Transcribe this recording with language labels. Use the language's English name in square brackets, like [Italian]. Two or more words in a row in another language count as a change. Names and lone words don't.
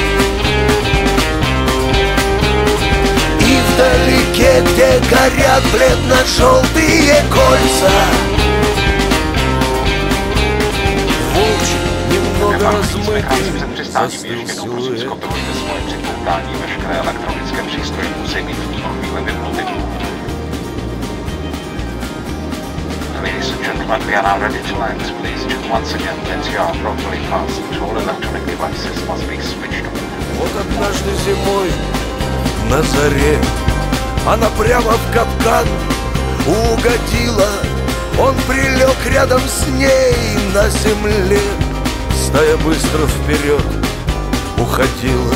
[Russian] И вдалеке, где горят бледно-желтые кольца, волчий, немного размытый, застыл силуэт. [Czech] Veškeré elektronické přístroje musí být v tuto chvíli vypnuty. [English] Ladies and gentlemen, we are now ready to land. Please check once again that you are properly fastened. All electronic devices must be switched on. [Russian] Вот однажды зимой на заре она прямо в капкан угодила. Он прилег рядом с ней на земле. Стая быстро вперед уходила.